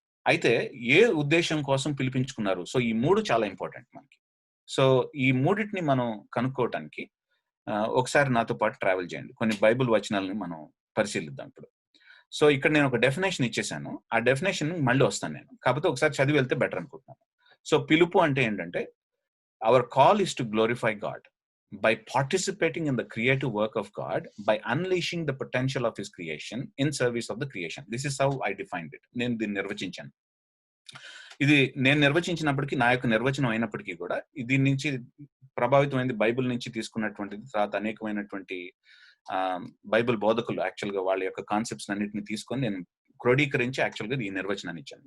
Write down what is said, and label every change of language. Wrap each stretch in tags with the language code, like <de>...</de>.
<te>అయితే ఏ ఉద్దేశం కోసం పిలిపించుకున్నారు? సో ఈ 3 చాలా ఇంపార్టెంట్ మనకి. సో ఈ మూడింటిని మనం కనుక్కోవటానికి ఒకసారి నాతో పాటు ట్రావెల్ చేయండి. కొన్ని బైబిల్ వచనాలని మనం పరిశీలిద్దాం ఇప్పుడు. సో ఇక్కడ నేను ఒక డెఫినేషన్ ఇచ్చేసాను, ఆ డెఫినేషన్ మళ్ళీ వస్తాను నేను, కాకపోతే ఒకసారి చదివి వెళ్తే బెటర్ అనుకుంటున్నాను. సో పిలుపు అంటే ఏంటంటే</te> <en>Our call is to glorify God by participating in the creative work of God, by unleashing the potential of his creation in service of the creation. This is how I defined it.</en> <te>నేను దీన్ని నిర్వచించాను. ఇది నేను నిర్వచించినప్పటికీ, నా యొక్క నిర్వచనం అయినప్పటికీ కూడా దీని నుంచి ప్రభావితమైంది బైబిల్ నుంచి తీసుకున్నటువంటిది. తర్వాత అనేకమైనటువంటి బైబిల్ బోధకులు యాక్చువల్గా వాళ్ళ యొక్క కాన్సెప్ట్స్ అన్నింటిని తీసుకొని నేను క్రోడీకరించి యాక్చువల్గా ఈ నిర్వచనాన్ని ఇచ్చాను.</te>